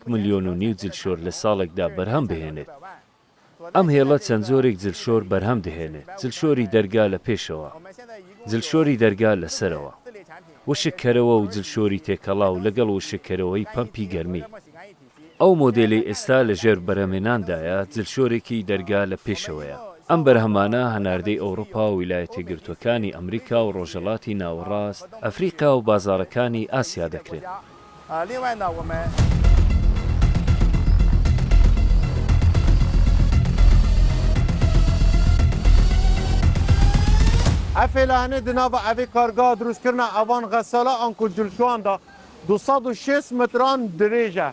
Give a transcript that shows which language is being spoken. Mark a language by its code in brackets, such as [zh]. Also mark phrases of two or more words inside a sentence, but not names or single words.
[ckb] ملیۆن جلشۆر لە ساڵێکدا بەرهەم بهێنێت ئەم هێڵە چەند جۆرێک جلشۆر بەرهەم دەهێنێت جلشۆری دەرگا لە پێشەوە جلشۆری دەرگا لەسەرەوە وشکەرەوە و جلشۆری تێکەڵا و لەگەڵ وشکەرەوەی پەمپی گەرمی ئەو مۆدێلی ئێستا لە ژێر بەرهەمێناندایە جلشۆرێکی دەرگا لە پێشەوەیە ئەم بەرهەمانە هەناردەی ئەوروپا و ویلایەتە گرتوەکانی ئەمریکا و ڕۆژهەڵاتی ناوەڕاست ئەفریقا و بازاڕەکانی ئاسیا دەکرێت [ku] Efêlehane di nava evê kargeha drûstkirina evan xesala an ku cilşoyan da 206 metran dirêj e.